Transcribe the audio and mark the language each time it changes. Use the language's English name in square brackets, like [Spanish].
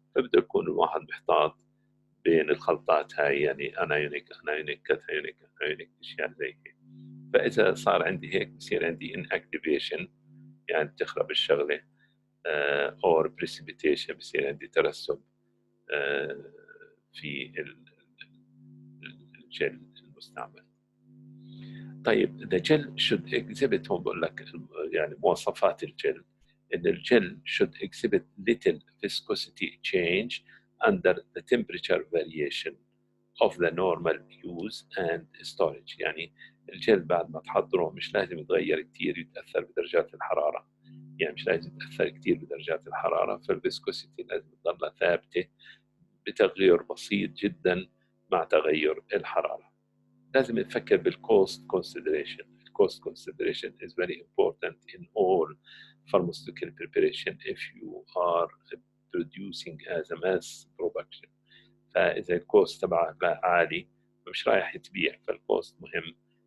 [Arabic] فبده يكون الواحد محتاط بين الخلطات هاي، يعني انايونيك كاتايونيك اشياء زي هيك. فاذا صار عندي هيك بصير عندي inactivation، يعني بتخرب الشغله، [English] or precipitation [Arabic] بصير عندي ترسب في الجل المستعمل. طيب [English] the gel should exhibit، [Arabic] هون بقول لك يعني مواصفات الجل، ان الجل [English] should exhibit little viscosity change under the temperature variation of the normal use and storage. [Arabic] يعني الجل بعد ما تحضره مش لازم يتغير كتير، يتأثر بدرجات الحرارة، يعني مش لازم يتأثر كتير بدرجات الحرارة. فالفيسكوسيتي لازم تضلها ثابتة بتغير بسيط جدا مع تغير الحرارة. لازم نفكر بالcost consideration. [English] Cost consideration is very important in all pharmaceutical preparation if you are producing as a mass production. [Arabic] فإذا الكوست تبعها عالي مش رايح تبيع، فالكوست مهم.